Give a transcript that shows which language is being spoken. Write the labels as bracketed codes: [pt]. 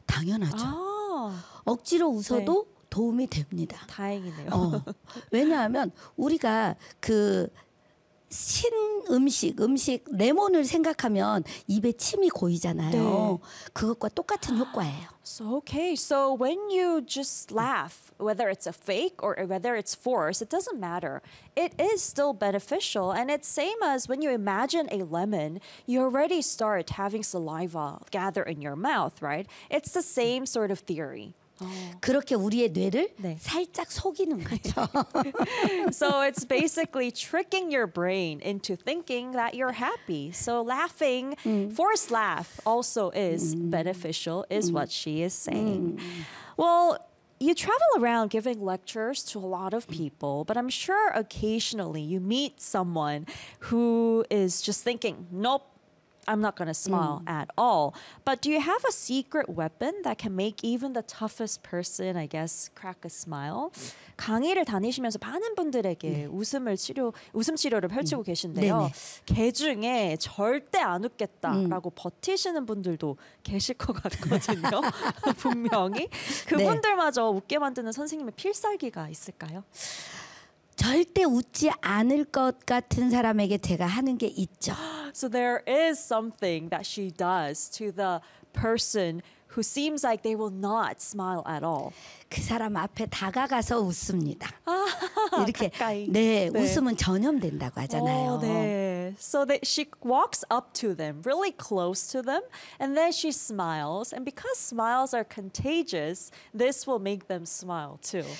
[ko] 당연하죠. 아. 억지로 웃어도 네. 도움이 됩니다. 다행이네요. 왜냐하면 우리가 그 신 음식 레몬을 생각하면 입에 침이 고이잖아요. 네. 그것과 똑같은 효과예요. [en] So, okay, so when you just laugh, whether it's a fake or whether it's forced, it doesn't matter. It is still beneficial. And it's same as when you imagine a lemon, you already start having saliva gather in your mouth, right? It's the same sort of theory. [ko] 그렇게 우리의 뇌를 네. 살짝 속이는 거죠. [en] So it's basically tricking your brain into thinking that you're happy. So laughing, forced laugh also is beneficial, is what she is saying. Well, you travel around giving lectures to a lot of people, but I'm sure occasionally you meet someone who is just thinking, nope, I'm not going to smile at all. But do you have a secret weapon that can make even the toughest person, I guess, crack a smile? [ko] 강의를 다니시면서 많은 분들에게 웃음 치료를 펼치고 계신데요. 개 중에 절대 안 웃겠다라고 버티시는 분들도 계실 것 같거든요. 분명히. 그분들마저 네. 웃게 만드는 선생님의 필살기가 있을까요? 절대 웃지 않을 것 같은 사람에게 제가 하는 게 있죠. [en] So there is something that she does to the person who seems like they will not smile at all. [ko] 그 사람 앞에 다가가서 웃습니다. 아, 이렇게 가까이. 네, 네, 웃음은 전염된다고 하잖아요. 네. [en] So that she walks up to them, really close to them, and then she smiles. And because smiles are contagious, this will make them smile too.